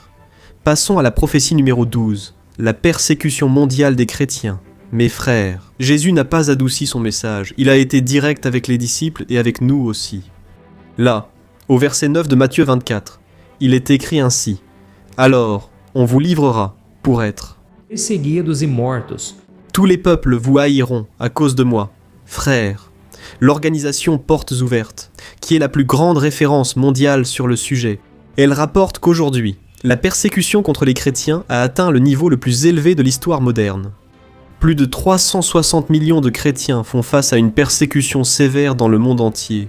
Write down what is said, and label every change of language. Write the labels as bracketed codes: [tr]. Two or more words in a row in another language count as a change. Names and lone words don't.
[fr] Passons à la prophétie numéro 12, la persécution mondiale des chrétiens. Mes frères, Jésus n'a pas adouci son message, il a été direct avec les disciples et avec nous aussi. Là, au verset 9 de Matthieu 24, il est écrit ainsi : « Alors, on vous livrera pour être. [pt] Perseguidos e mortos. [fr] Tous les peuples vous haïront à cause de moi. Frères, l'organisation Portes Ouvertes, qui est la plus grande référence mondiale sur le sujet, elle rapporte qu'aujourd'hui, la persécution contre les chrétiens a atteint le niveau le plus élevé de l'histoire moderne. Plus de 360 millions de chrétiens font face à une persécution sévère dans le monde entier.